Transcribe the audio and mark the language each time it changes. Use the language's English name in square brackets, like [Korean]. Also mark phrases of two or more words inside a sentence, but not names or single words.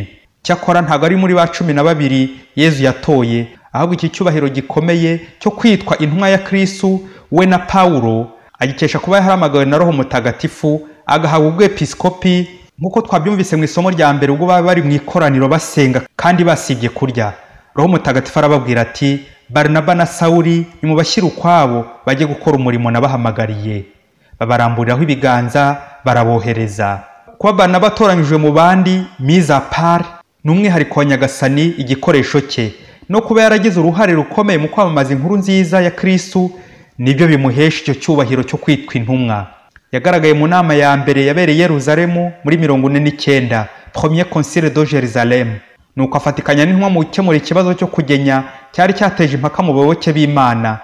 [Kinyarwanda] Cyakora ntabwo ari muri ba 12 Yezu yatoye, ahubwo iki cyubahiro gikomeye cyo kwitwa intumwa ya Kristu we na Paulo agikesha kuba yahamagawe na Roho Mutagatifu, agahabwa ubwepiskopi nkuko twabyumvise mu isomo rya mbere ubwo bari mu ikoraniro basenga kandi basibye kurya. Roho Mutagatifu arababwira ati, Barinaba na Sawuli nimubashyire ukwabo bajye gukora umurimo nabahamagariye. Babaramburiraho ibiganza barabohereza. Kuba Barinaba atoranyijwe mu bandi, [French] mise à part, [Kinyarwanda] n'umwihariko wa Nyagasani, igikoresho cye, no kuba yaragize uruhare rukomeye mu kwamamaza inkuru nziza ya Kristu, nibyo bimuhesha icyo cyubahiro cyo kwitwa intumwa. Yagaragaye mu nama ya mbere yabereye Yerusalemu muri 49, [French] Premier Concile de Jérusalem. [Kinyarwanda] Nuko afatikanya n'intumwa mu gukemura ikibazo cyo kugenya cyari cyateje impaka mu bayoboke b'Imana.